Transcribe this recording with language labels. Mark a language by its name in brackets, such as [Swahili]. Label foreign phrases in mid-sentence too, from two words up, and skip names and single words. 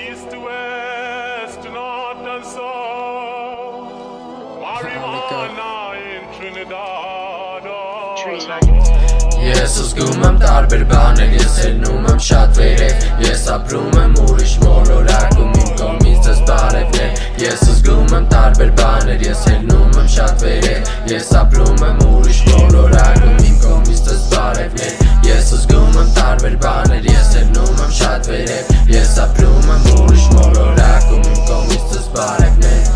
[English] to west, north and south. Marijuana in Trinidad. [Armenian] Ես զգում եմ տարբեր բաներ, ես ելնում եմ շատ վերև, ես ապրում եմ ուրիշ մոլորակում, իմ կողմից ես բարևներ։ Ես զգում եմ տարբեր բաներ, ես ելնում եմ շատ վերև, ես ապրում եմ ուրիշ մոլորակում, իմ կողմից ես բարևներ։ Ես զգում եմ տարբեր բաներ, ես ելնում եմ շատ վերև, ես ապրում եմ ուրիշ մոլորակում, իմ կողմից ես բարևներ։